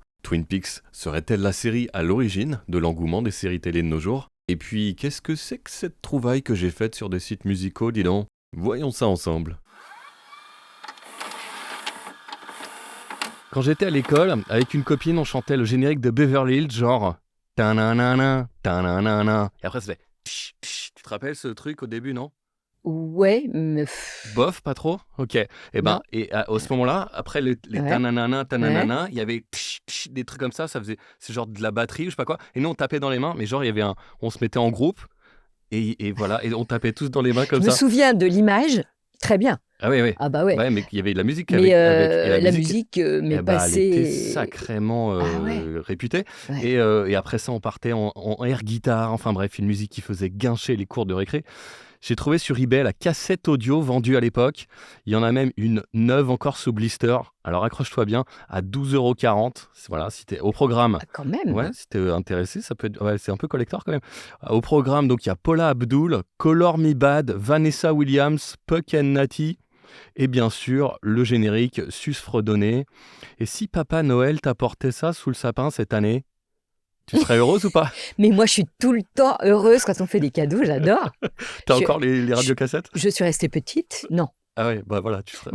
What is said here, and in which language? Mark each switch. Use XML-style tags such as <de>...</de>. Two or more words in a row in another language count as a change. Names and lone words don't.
<fr>Twin Peaks serait-elle la série à l'origine de l'engouement des séries télé de nos jours? Et puis, qu'est-ce que c'est que cette trouvaille que j'ai faite sur des sites musicaux, dis donc? Voyons ça ensemble. Quand j'étais à l'école, avec une copine, on chantait le générique de Beverly Hills, genre ta-na-na-na, ta-na-na-na. Et après, ça fait tch, tch. Tu te rappelles ce truc au début, non? Ouais, mais Bof, pas trop? Ok. non. À ce moment-là, après les Ouais, ta-na-na-na, ouais. ta-na-na-na, il y avait tch, tch, des trucs comme ça faisait, c'est genre de la batterie, je sais pas quoi. Et nous, on tapait dans les mains, mais genre, il y avait on se mettait en groupe, et voilà, et on tapait tous dans les mains comme Je me ça. souviens de l'image, très bien. Ah oui, oui. Ah bah ouais. Ouais, mais il y avait de la musique Mais et la la musique, musique m'est eh ben, elle était passée. sacrément Ah ouais, réputée. ouais. Et après ça, on partait en air guitare, enfin bref, une musique qui faisait guincher les cours de récré. J'ai trouvé sur eBay la cassette audio vendue à l'époque. Il y en a même une neuve encore sous blister. Alors accroche-toi bien, à 12,40 €. Voilà, si t'es au programme. Ah, quand Ouais, même. si t'es intéressé, ça peut être. Ouais, c'est un peu collector quand même. Au programme, donc il y a Paula Abdul, Color Me Bad, Vanessa Williams, Puck and Natty. Et bien sûr, le générique Sus Fredonné. Et si Papa Noël t'apportait ça sous le sapin cette année, tu serais heureuse ou pas? Mais moi, je suis tout le temps heureuse quand on fait des cadeaux, j'adore. T'as Je, encore les je, radiocassettes? je suis restée petite, non. Ah ouais, bah voilà, tu serais.</fr>